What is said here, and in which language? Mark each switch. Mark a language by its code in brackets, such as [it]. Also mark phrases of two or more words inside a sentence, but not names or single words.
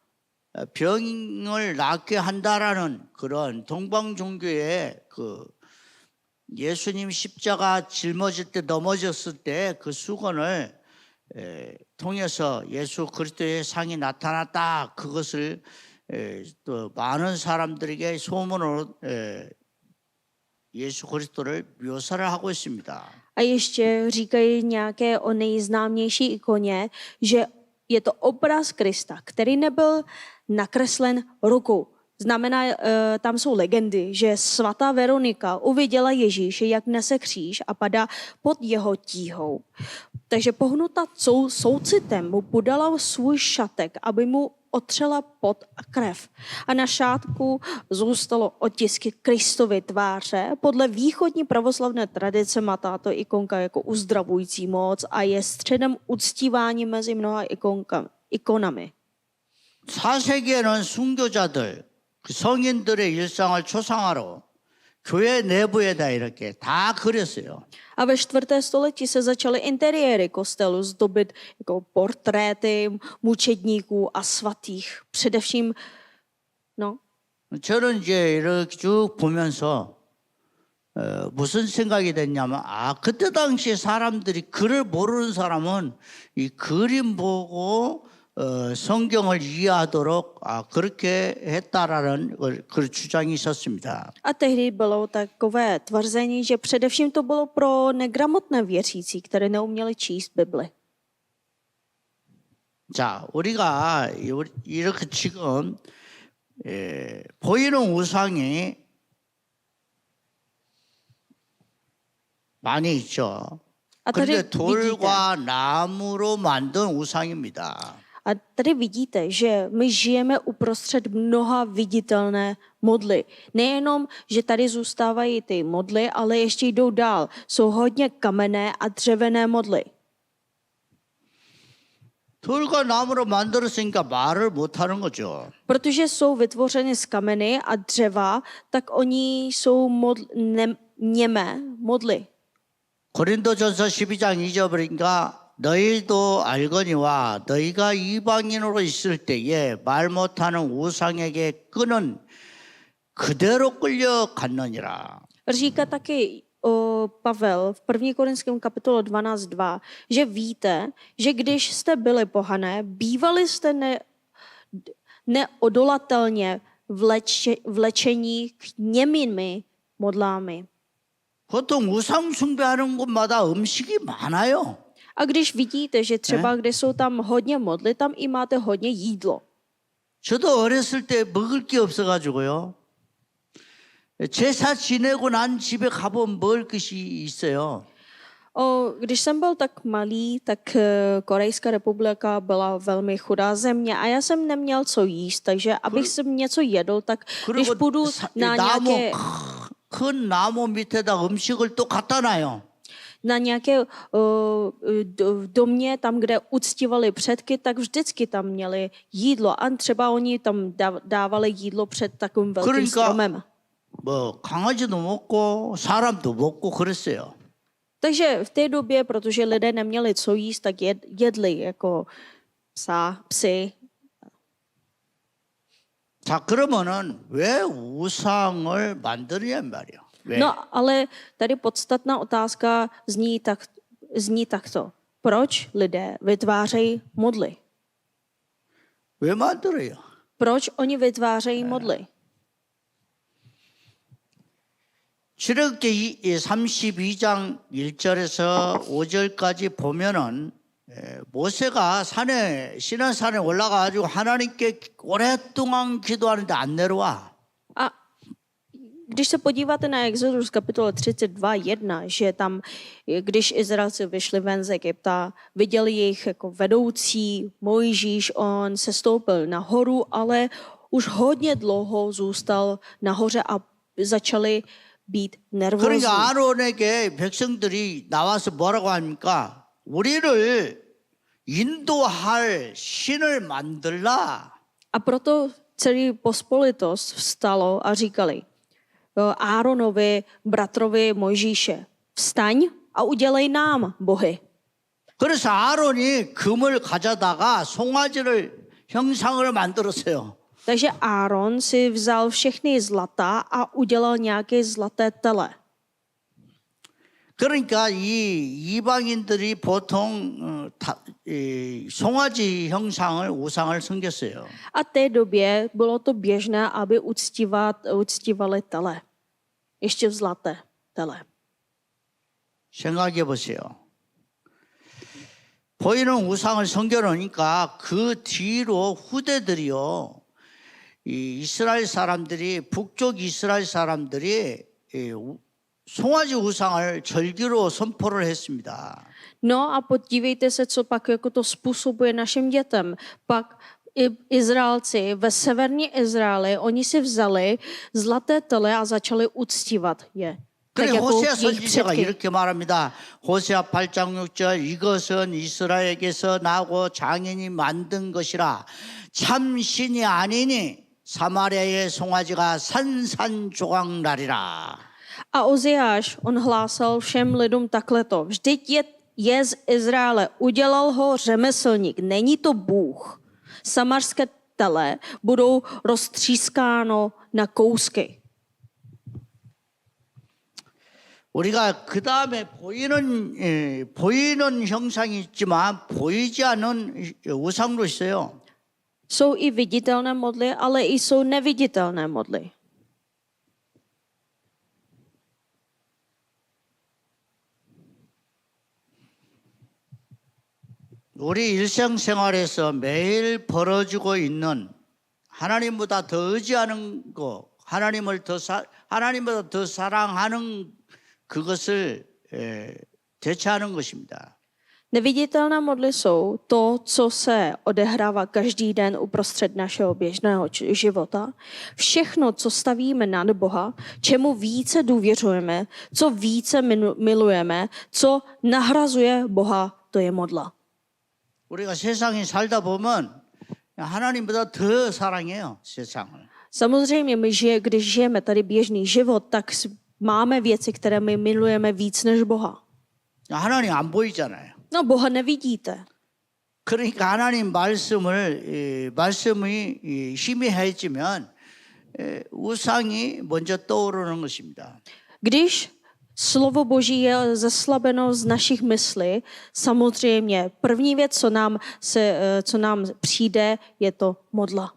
[ko] 병을 낫게 한다라는 그런 동방 종교의 그 예수님 십자가 짊어질 때 넘어졌을 때 그 수건을 통해서 예수 그리스도의 상이 나타났다. 그것을 또 많은 사람들에게 소문으로 예수 그리스도를 묘사를 하고 있습니다. [cs] A ještě říkají nějaké o nejznámější ikoně, že je to obraz Krista, který nebyl nakreslen rukou. Znamená, tam jsou legendy, že svatá Veronika uviděla Ježíše, jak nese kříž a padá pod jeho tíhou. Takže pohnuta soucitem mu podala svůj šatek, aby mu otřela pot a krev. A na šátku zůstalo otisky Kristovy tváře. Podle východní pravoslavné tradice má tato ikonka jako uzdravující moc a je středem uctívání mezi mnoha ikonami. [ko] 4세기에는 순교자들, 그 성인들의 일상을 초상화로 교회 내부에다 이렇게 다 그렸어요. [cs] A ve 4. století se začaly interiéry kostelu zdobit jako portréty mučedníků a svatých. Především, no, [ko] 저는 이제 이렇게 쭉 보면서 무슨 생각이 됐냐면 그때 당시 사람들이 글을 모르는 사람은 이 그림 보고 성경을 이해하도록 그렇게 했다라는 그 주장이 있었습니다. [cs] a tehdy bylo takové tvrzení, že především to bylo pro negramotné věřící, které neuměli číst Bibli. [ko] 자, 우리가 이렇게 지금 보이는 우상이 많이 있죠. [cs] A tady [ko] 그런데 [cs] vidíte, [ko] 돌과 나무로 만든 우상입니다. [cs] a tady vidíte, že my žijeme uprostřed mnoha viditelné modly. Nejenom, že tady zůstávají ty modly, ale ještě jdou dál. Jsou hodně kamenné a dřevěné modly. [ko] 돌과 나무로 만들었으니까 말을 못하는 거죠. [cs] Protože jsou vytvořeny z kameny a dřeva, tak oni jsou němé modly. [ko] 고린도전서 12장 2절 보니까 너희도 알거니와 너희가 이방인으로 있을 때에 말 못하는 우상에게 끄는 그대로 끌려갔느니라. [cs] Říká taky Pavel v 1. Korinském kapitole 12.2, že víte, že když jste byli pohané, bývali jste neodolatelně vlečení k němými modlámi. [ko] 보통 우상 숭배하는 곳마다 음식이 많아요. [cs] A když vidíte, že třeba kde jsou tam hodně modly, tam i máte hodně jídlo. [ko] 저도 어렸을 때 먹을 게 없어가지고요. 제사 지내고 난 집에 가보면 먹을 것이 있어요. [cs] Když jsem byl tak malý, tak Korejská republika byla velmi chudá země a já jsem neměl co jíst, takže abych jsem něco jedl, tak když půjdu na nějaké [ko] 큰 나무 밑에다 음식을 또 갖다 놔요. [cs] na nějaké domě, tam, kde uctívali předky, tak vždycky tam měli jídlo. A třeba oni tam dávali jídlo před takovým velkým stromem. [ko] 뭐 강아지도 먹고 사람도 먹고 그랬어요. [cs] Takže v té době, protože lidé neměli co jíst, tak jedli jako psy. [ko] 자, 그러면은 왜 우상을 만드느냐 말이야. 왜? [cs] No, ale tady podstatná otázka zní takto. Proč lidé vytvářejí modly? [ko] 왜 만들어요? [cs] Proč oni vytvářejí modly? [ko] 출애굽기 32장 1절에서 5절까지 보면은 모세가 시내산에 올라가가지고 하나님께 오랫동안 기도하는데 안 내려와. [cs] A když se podíváte na Exodus kapitole 32.1, že tam, když Izraelci vyšli ven z Egypta, viděli jejich jako vedoucí Mojžíš, on se stoupil nahoru, ale už hodně dlouho zůstal nahoře a začali být nervózní. [ko] 그러니까 아론에게 백성들이 나와서 뭐라고 합니까? 우리를 인도할 신을 만들라. [cs] A proto celý pospolitost vstalo a říkali Áronovi, bratrovi Mojžíše, vstaň a udělej nám bohy. [ko] 그래서 아론이 금을 가져다가 송아지를 형상을 만들었어요. [cs] Takže Áron si vzal všechny zlata a udělal nějaké zlaté tele. [ko] 그러니까 이 이방인들이 보통 송아지 형상을 우상을 섬겼어요. [cs] A té době bylo to běžné, aby uctívali tele. Ještě v zlaté tele. [ko] 생각해 보세요. 보이는 우상을 섬겨놓으니까 그 뒤로 후대들이요. 이 이스라엘 사람들이 북쪽 이스라엘 사람들이 송아지 우상을 절기로 선포를 했습니다. [cs] No a podívejte se, co pak jako to způsobuje našim dětem. Pak Izraelci ve severní Izraeli, oni si vzali zlaté tele a začali uctívat je. [ko] 그래 [cs] Tak jako [ko] 호세아 [cs] jejich [ko] 선지자가 [cs] předky. [ko] 이렇게 말합니다. 호세아 8장 6절 이것은 이스라엘에게서 나고 장인이 만든 것이라 참 신이 아니니 사마리아의 송아지가 산산조각나리라. [cs] A Oziáš, on hlásal všem lidům takhleto. Vždyť je z Izraele, udělal ho řemeslník, není to Bůh. Samarské tele budou roztřískáno na kousky. [ko] 우리가 그 다음에 보이는 형상이 있지만 보이지 않는 우상도 있어요. [cs] Jsou i viditelné modly, ale i jsou neviditelné modly. [ko] 우리 일상생활에서 매일 벌어지고 있는 하나님보다 더 의지하는 거, 하나님보다 더 사랑하는 그것을 대체하는 것입니다. [cs] Neviditelné modly jsou to, co se odehrává každý den uprostřed našeho běžného života. Všechno, co stavíme nad Boha, čemu více důvěřujeme, co více milujeme, co nahrazuje Boha, to je modla. [ko] 우리가 세상에 살다 보면 하나님보다 더 사랑해요, 세상을. [cs] Samozřejmě, když žijeme tady běžný život, tak máme věci, které my milujeme víc než Boha. [ko] 하나님 안 보이잖아요. [cs] No, Boha nevidíte. [ko] 그러니까 하나님 말씀이 힘이 해지면 우상이 먼저 떠오르는 것입니다. [cs] Když slovo Boží je zeslabeno z našich myslí, samozřejmě první věc, co nám přijde, je to modla.